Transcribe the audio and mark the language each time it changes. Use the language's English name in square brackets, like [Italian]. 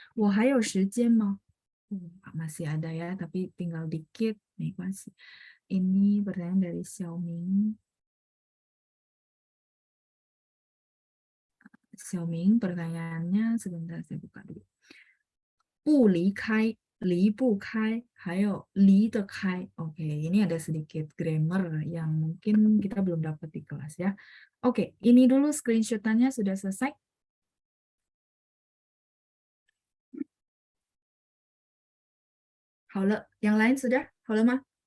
[Chinese] 我还有时间吗? [Indonesian] Masih ada ya, tapi tinggal dikit, nih masih. Ini pertanyaan dari Xiaoming. Xiaoming pertanyaannya sebentar saya buka dulu. [Chinese] 不离开, 离不开, 还有离得开. [Indonesian] Oke, ini ada sedikit grammar yang mungkin kita belum dapat di kelas ya. Oke, ini dulu screenshotannya sudah selesai. 好了，yang lain sudah [Chinese] 好了吗？